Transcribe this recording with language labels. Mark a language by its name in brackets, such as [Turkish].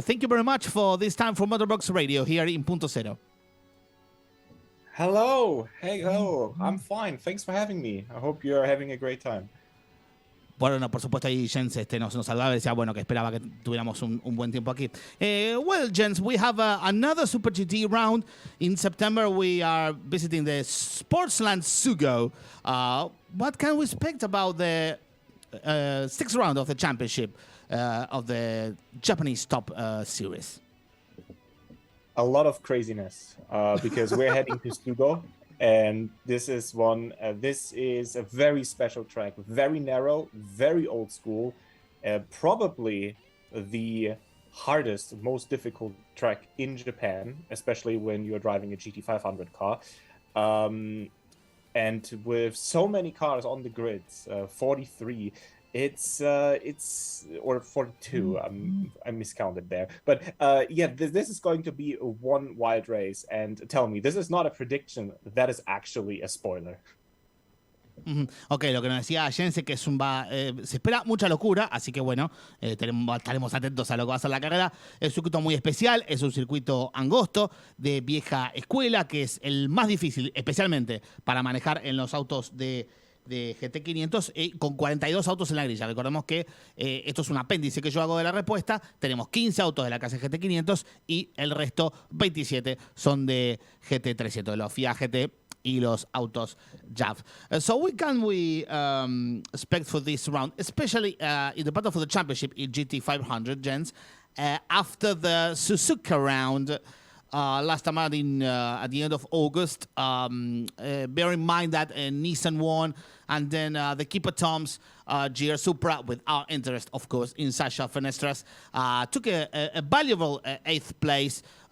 [English] Thank you very much for this time for MotorBox Radio here in Punto Cero. Hello. Hey, hello. I'm fine. Thanks for having me. I hope you're having a great time. [Spanish] Bueno, por supuesto ahí Jens nos saludaba y decía, bueno, que esperaba que tuviéramos un buen tiempo aquí. [English] Well, Jens, we have another Super GT round. In September, we are visiting the Sportsland Sugo. What can we expect about the sixth round of the championship of the Japanese Top Series? A lot of craziness because we're heading to Sugo. And this is a very special track, very narrow, very old school, probably the hardest, most difficult track in Japan, especially when you're driving a GT500 car. And with so many cars on the grids, 43, it's or 42. I miscounted there, but this is going to be a one wild race. And tell me, this is not a prediction. That is actually a spoiler. [Spanish] Ok, lo que nos decía Jens es que se espera mucha locura, así que bueno, estaremos atentos a lo que va a ser la carrera. Es un circuito muy especial, es un circuito angosto, de vieja escuela, que es el más difícil, especialmente para manejar en los autos de GT500 con 42 autos en la grilla. Recordemos que esto es un apéndice que yo hago de la respuesta. Tenemos 15 autos de la clase GT500 y el resto, 27, son de GT300, de los FIA GT y los autos JAV. [English] So what can we expect for this round, especially in the battle for the championship in GT500, Jens, after the Suzuka round last time out at the end of August? Bear in mind that Nissan won, and then the Keeper Toms GR Supra, with our interest, of course, in Sacha Fenestraz, took a valuable 8th place.